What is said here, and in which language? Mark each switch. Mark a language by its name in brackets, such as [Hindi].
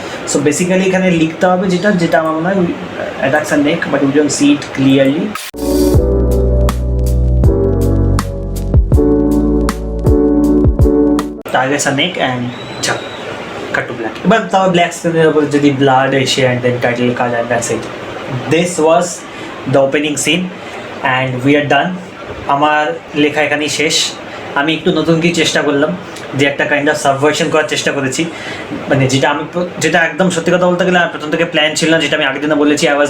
[English] So basically [Bangla] এখানে লিখতে হবে যেটা আমার মনে হয় [English] attacks a neck but we don't see it clearly. Targets a neck and cut to black. [Bangla] এবার তাও ব্ল্যাক স্ক্রিনের উপর যদি ব্লাড এসে [English] and then title card and that's it. This was the opening scene and we are done. [Bangla] আমার লেখা এখানেই শেষ। আমি একটু নতুন কিছু চেষ্টা করলাম, যে একটা কাইন্ড অফ সাবভার্সন করার চেষ্টা করেছি, মানে যেটা একদম সত্যি কথা বলতে গেলে আমার প্রথম থেকে প্ল্যান ছিল না, যেটা আমি আগের দিনে বলেছি।